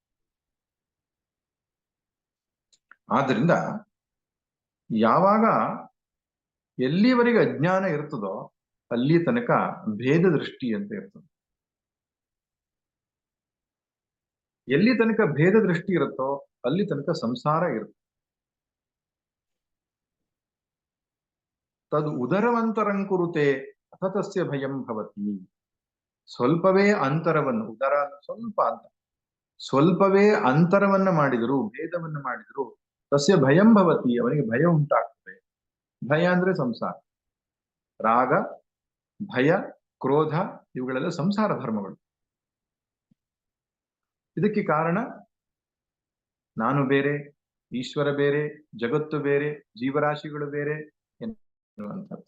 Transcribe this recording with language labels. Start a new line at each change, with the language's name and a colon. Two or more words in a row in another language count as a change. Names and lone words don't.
Kannada: ಆದ್ರಿಂದ ಯಾವಾಗ ಎಲ್ಲಿವರೆಗೆ ಅಜ್ಞಾನ ಇರ್ತದೋ ಅಲ್ಲಿ ತನಕ ಭೇದ ದೃಷ್ಟಿ ಅಂತ ಇರ್ತದೆ. ಎಲ್ಲಿ ತನಕ ಭೇದ ದೃಷ್ಟಿ ಇರುತ್ತೋ ಅಲ್ಲಿ ತನಕ ಸಂಸಾರ ಇರುತ್ತೆ.
Sanskrit: ತದ್ ಉದರವಂತರಂಕುರುತೆ ಅಥತಸ್ಯ ಭಯಂ ಭವತಿ.
Kannada: ಸ್ವಲ್ಪವೇ ಅಂತರವನ್ನು, ಉದರ ಸ್ವಲ್ಪ ಅಂತ, ಸ್ವಲ್ಪವೇ ಅಂತರವನ್ನ ಮಾಡಿದರು, ಭೇದವನ್ನ ಮಾಡಿದರು,
Sanskrit: ತಸ್ಯ ಭಯಂ ಭವತಿ,
Kannada: ಅವನಿಗೆ ಭಯ ಉಂಟಾಗ್ತದೆ. ಭಯ ಅಂದ್ರೆ ಸಂಸಾರ, ರಾಗ, ಭಯ, ಕ್ರೋಧ, ಇವುಗಳೆಲ್ಲ ಸಂಸಾರ ಧರ್ಮಗಳು. ಇದಕ್ಕೆ ಕಾರಣ ನಾನು ಬೇರೆ, ಈಶ್ವರ ಬೇರೆ, ಜಗತ್ತು ಬೇರೆ, ಜೀವರಾಶಿಗಳು ಬೇರೆ ಎನ್ನುವಂಥದ್ದು.